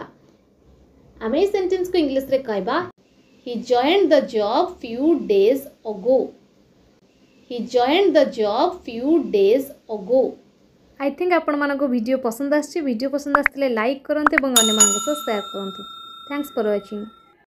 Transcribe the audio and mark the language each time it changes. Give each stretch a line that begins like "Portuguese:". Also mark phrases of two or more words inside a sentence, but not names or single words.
Odia: ଆମେ ସେଣ୍ଟେନ୍ସ କୋ ଇଂଲିଶ ରେ କହିବା,
English: he joined the job few days ago. he joined the job few days ago. I think
Odia: ଆପଣ ମାନଙ୍କୁ ଭିଡିଓ ପସନ୍ଦ ଆସିଛି। ଭିଡିଓ ପସନ୍ଦ ଆସିଥିଲେ ଲାଇକ କରନ୍ତୁ ଏବଂ ଅନ୍ୟ ମାନଙ୍କୁ ସେୟାର କରନ୍ତୁ।
English: thanks for watching.